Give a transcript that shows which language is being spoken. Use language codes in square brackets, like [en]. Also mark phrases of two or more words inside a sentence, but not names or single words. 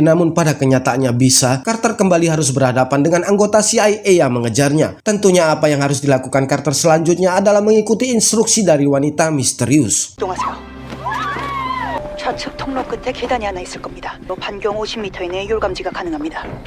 [id] namun pada kenyataannya bisa, Carter kembali harus berhadapan dengan anggota CIA yang mengejarnya. Tentunya apa yang harus dilakukan Carter selanjutnya adalah mengikuti instruksi dari wanita misterius. [ko] 이동하세요. 좌측 통로 끝에 계단이 하나 있을 겁니다. 반경 50m 이내에 율 감지가 가능합니다.